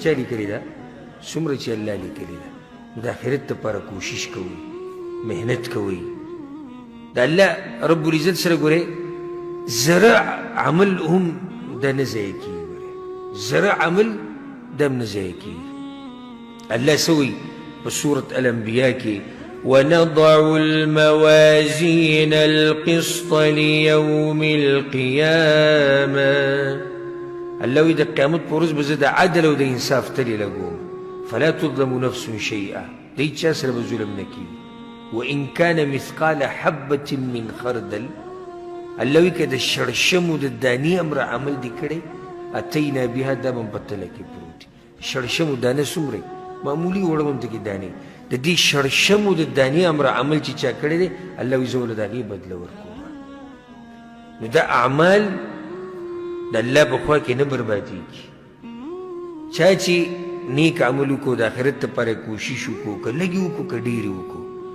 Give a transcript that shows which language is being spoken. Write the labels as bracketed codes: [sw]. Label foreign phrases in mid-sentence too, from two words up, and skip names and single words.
[ps] چا لیکلې ده څومره چې الله لیکلې ده د آخرت دپاره کوشش کوئ محنت کوئ د الله رب العزت سره ګورئ زره عمل هم دا نه ضایع کېږي ګورئ زره عمل دا هم نه ضایع کېږي الله څه وایي په سورة الانبیا کې [ar] ونضع الموازين القسط ليوم القيامة [ps] الله وایي د قیامت په ورځ به زه د عدل او د انصاف تلې لګوم [ar] فلا تظلم نفس شيئا [ps] د هیچ چا سره به ظلم نه کېږي [ar] وإن كان مثقال حبة من خردل [ps] الله وایي که د شړشمو د دانې امر عمل دې کړی [ar] اتینا بها [ps] دا به هم په تله کې پروت شړشمو دانه څومره معمولي وړه به هم ته کې دانې د دې شړشمو د دانې امر عمل چې چا کړی دی الله وایي زه له د هغې بدله ورکوم نو دا اعمال د الله په خوا کې نه بربادېږي چا چې نیک عمل وکړو د آخرت دپاره کوشش وکړو که لږې وکړو که ډېرې وکړو